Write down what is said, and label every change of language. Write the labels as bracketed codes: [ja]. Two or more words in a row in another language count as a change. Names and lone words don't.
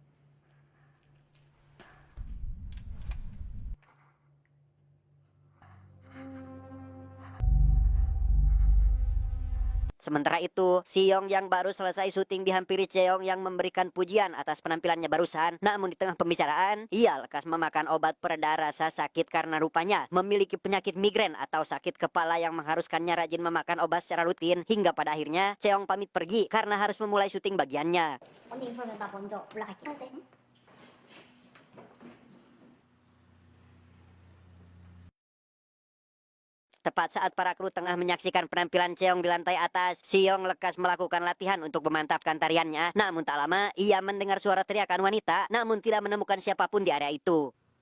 [id] Sementara itu, Seong yang baru selesai syuting dihampiri Cheong yang memberikan pujian atas penampilannya barusan. Namun di tengah pembicaraan, ia lekas memakan obat pereda rasa sakit karena rupanya memiliki penyakit migrain atau sakit kepala yang mengharuskannya rajin memakan obat secara rutin. Hingga pada akhirnya, Cheong pamit pergi karena harus memulai syuting bagiannya. [ko] 언니 그러면 나 먼저 올라갈게. 아, 네. [id] Tepat saat para kru tengah menyaksikan penampilan Cheong di lantai atas, Seong lekas melakukan latihan untuk memantapkan tariannya. Namun tak lama, ia mendengar suara teriakan wanita, namun tidak menemukan siapapun di area itu.